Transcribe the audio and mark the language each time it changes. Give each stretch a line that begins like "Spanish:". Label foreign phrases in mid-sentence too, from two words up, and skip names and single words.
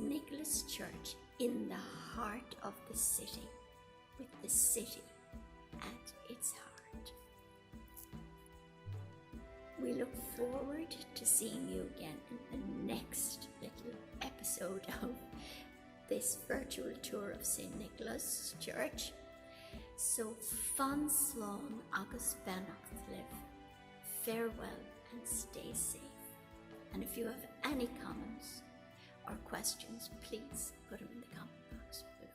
English: Nicholas Church in the heart of the city, with the city at its heart. We look forward to seeing you again in the next little episode of this virtual tour of St. Nicholas Church. So,
Irish: fan slán agus beannacht libh.
English: Farewell and stay safe. And if you have any comments or questions, please put them in the comment box.